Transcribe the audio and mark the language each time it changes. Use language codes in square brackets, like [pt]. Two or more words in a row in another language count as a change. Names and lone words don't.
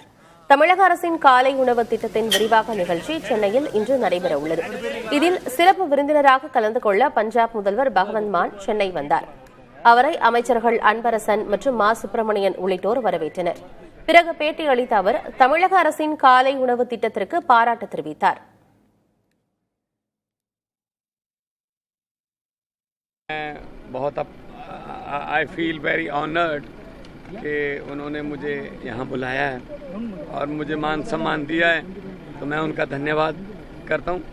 [ta] தமிழக அரசின் காலை உணவு திட்டத்தின் விரிவாக்க நிகழ்ச்சி சென்னையில் இன்று நடைபெற உள்ளது. இதில் சிறப்பு விருந்தினராக கலந்து கொள்ள பஞ்சாப் முதல்வர் பகவந்த் மான் சென்னை வந்தார். அவரை அமைச்சர்கள் அன்பரசன் மற்றும் மா சுப்பிரமணியன் உள்ளிட்டோர் வரவேற்றனர். பிறகு பேட்டி அளித்த அவர் தமிழக அரசின் காலை உணவு திட்டத்திற்கு பாராட்டு தெரிவித்தார். [hi] बहुत [en] I feel very honoured [hi] कि उन्होंने मुझे यहाँ बुलाया है और मुझे मान सम्मान दिया है, तो मैं उनका धन्यवाद करता हूँ.